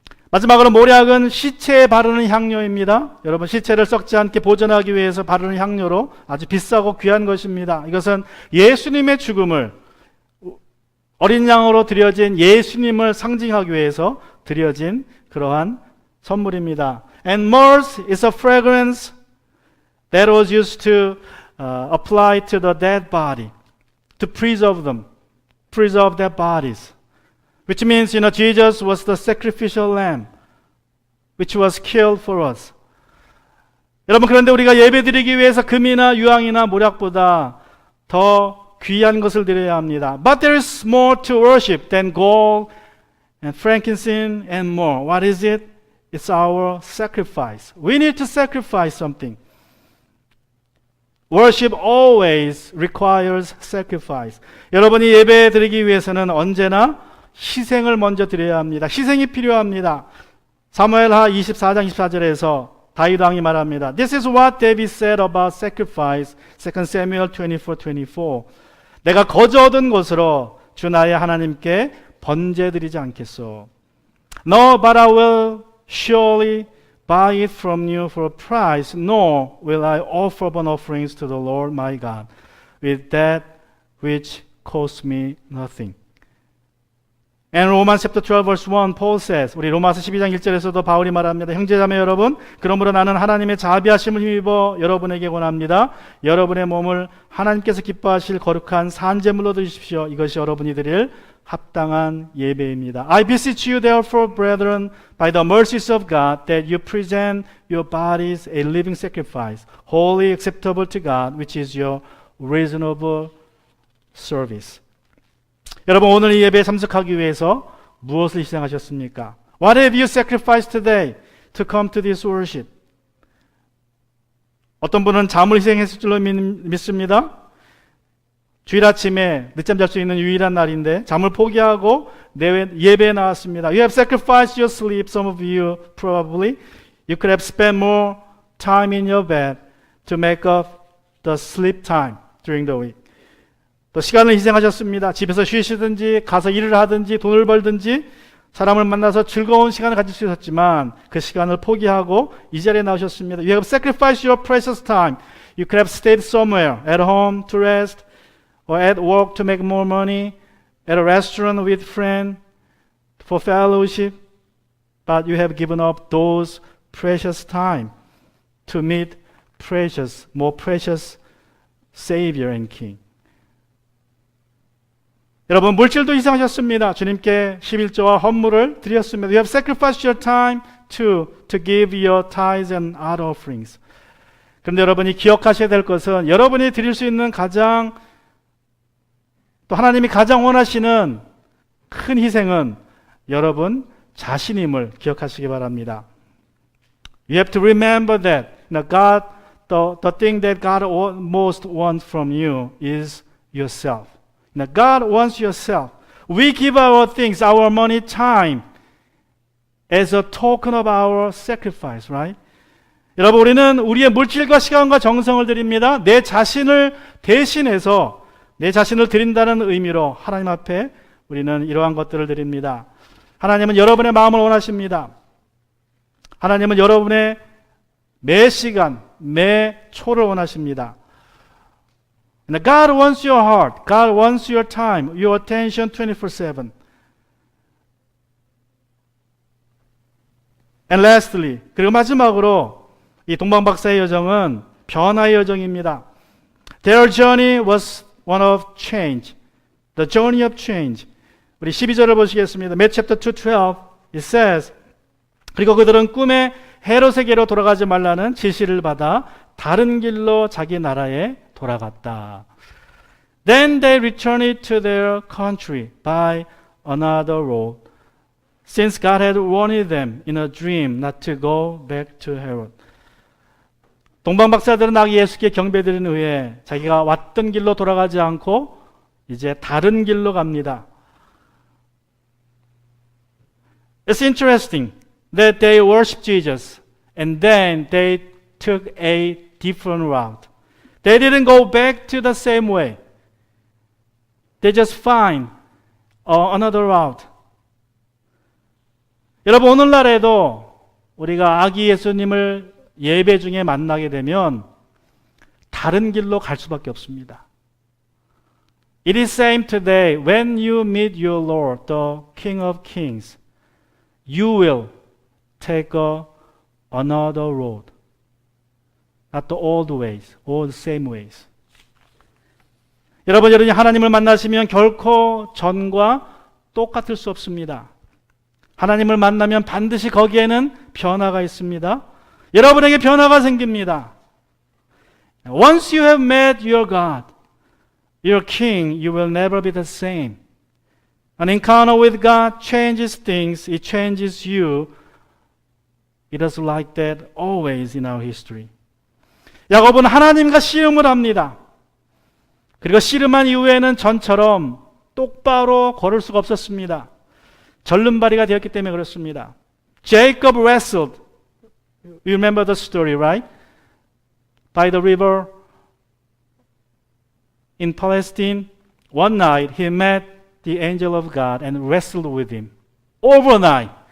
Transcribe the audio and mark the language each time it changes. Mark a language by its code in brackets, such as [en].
[ko] 마지막으로 모략은 시체에 바르는 향료입니다. 여러분, 시체를 썩지 않게 보존하기 위해서 바르는 향료로 아주 비싸고 귀한 것입니다. 이것은 예수님의 죽음을 어린 양으로 드려진 예수님을 상징하기 위해서 드려진 그러한 선물입니다. [en] And myrrh is a fragrance that was used to apply to the dead body, to preserve their bodies. Which means, Jesus was the sacrificial lamb, which was killed for us. [ko] 여러분, 그런데 우리가 예배드리기 위해서 금이나 유황이나 모략보다 더 귀한 것을 드려야 합니다. [en] But there is more to worship than gold and frankincense and more. What is it? It's our sacrifice. We need to sacrifice something. Worship always requires sacrifice. [ko] 여러분이 예배 드리기 위해서는 언제나 희생을 먼저 드려야 합니다. 희생이 필요합니다. 사무엘하 24장 24절에서 다윗 왕이 말합니다. [en] This is what David said about sacrifice. 2 Samuel 24:24. [ko] 내가 거저 얻은 것으로 주 나의 하나님께 번제 드리지 않겠소. [en] No, but I will surely buy it from you for a price, nor will I offer burnt offerings to the Lord my God with that which costs me nothing. And Romans chapter 12 verse 1, Paul says, [ko] 우리 로마서 12장 1절에서도 바울이 말합니다. 형제자매 여러분, 그러므로 나는 하나님의 자비하심을 힘입어 여러분에게 권합니다. 여러분의 몸을 하나님께서 기뻐하실 거룩한 산제물로 드리십시오. 이것이 여러분이 드릴 합당한 예배입니다. [en] I beseech you therefore, brethren, by the mercies of God, that you present your bodies a living sacrifice, holy, acceptable to God, which is your reasonable service. [ko] 여러분, 오늘 이 예배에 참석하기 위해서 무엇을 희생하셨습니까? [en] What have you sacrificed today to come to this worship? [ko] 어떤 분은 잠을 희생했을 줄로 믿습니다. 주일 아침에 늦잠 잘 수 있는 유일한 날인데 잠을 포기하고 예배에 나왔습니다. [en] You have sacrificed your sleep. Some of you probably. You could have spent more time in your bed to make up the sleep time during the week. [ko] 또 시간을 희생하셨습니다. 집에서 쉬시든지 가서 일을 하든지 돈을 벌든지 사람을 만나서 즐거운 시간을 가질 수 있었지만 그 시간을 포기하고 이 자리에 나오셨습니다. [en] You have sacrificed your precious time. You could have stayed somewhere, at home to rest, or at work to make more money, at a restaurant with friends for fellowship, but you have given up those precious time to meet precious, more precious Savior and King. [ko] 여러분, 물질도 희생하셨습니다. 주님께 11조와 헌물을 드렸습니다. [en] You have sacrificed your time to give your tithes and other offerings. [ko] 그런데 여러분이 기억하셔야 될 것은 여러분이 드릴 수 있는 가장 또 하나님이 가장 원하시는 큰 희생은 여러분 자신임을 기억하시기 바랍니다. [en] You have to remember that God, the thing that God most wants from you is yourself. Now God wants yourself. We give our things, our money, time as a token of our sacrifice, right? [ko] 여러분, 우리는 우리의 물질과 시간과 정성을 드립니다. 내 자신을 대신해서 내 자신을 드린다는 의미로 하나님 앞에 우리는 이러한 것들을 드립니다. 하나님은 여러분의 마음을 원하십니다. 하나님은 여러분의 매 시간, 매 초를 원하십니다. [en] God wants your heart. God wants your time, your attention 24/7. And lastly, [ko] 그리고 마지막으로 이 동방박사의 여정은 변화의 여정입니다. [en] Their journey was one of change. The journey of change. [ko] 우리 12절을 보시겠습니다. [en] Matthew chapter 2:12 it says, [ko] 그리고 그들은 꿈에 헤롯에게로 돌아가지 말라는 지시를 받아 다른 길로 자기 나라에 돌아갔다. [en] Then they returned to their country by another road, since God had warned them in a dream not to go back to Herod. [ko] 동방박사들은 아기 예수께 경배드린 후에 자기가 왔던 길로 돌아가지 않고 이제 다른 길로 갑니다. [en] It's interesting that they worshiped Jesus and then they took a different route. They didn't go back to the same way. They just find another route. [ko] 여러분, 오늘날에도 우리가 아기 예수님을 예배 중에 만나게 되면 다른 길로 갈 수밖에 없습니다. [en] It is same today. When you meet your Lord, the King of Kings, you will take another road. Not the old ways, all the same ways. [ko] 여러분이 하나님을 만나시면 결코 전과 똑같을 수 없습니다. 하나님을 만나면 반드시 거기에는 변화가 있습니다. 여러분에게 변화가 생깁니다. [en] Once you have met your God, your King, you will never be the same. An encounter with God changes things. It changes you. It is like that always in our history. [ko] 야곱은 하나님과 씨름을 합니다. 그리고 씨름한 이후에는 전처럼 똑바로 걸을 수가 없었습니다. 절름발이가 되었기 때문에 그렇습니다. [en] Jacob wrestled. You remember the story, right? By the river in Palestine. One night he met the angel of God and wrestled with him overnight.